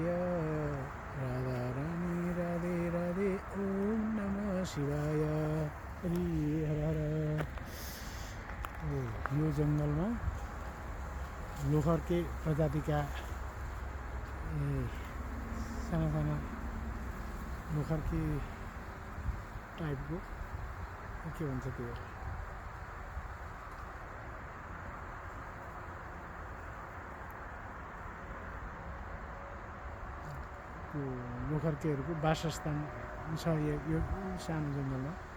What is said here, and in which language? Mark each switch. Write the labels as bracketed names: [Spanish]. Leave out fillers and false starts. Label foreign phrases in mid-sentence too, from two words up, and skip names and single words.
[Sanskrit] राधा रानी राधे राधे ओम नमः शिवाय हरि हर हर। [Nepali] यो जङ्गलमा लोखर्के प्रजातिका साना साना लोखर्के टाइपको के भन्छ त्यो लोखर्केहरूको वासस्थान छ यो सानो जङ्गलमा।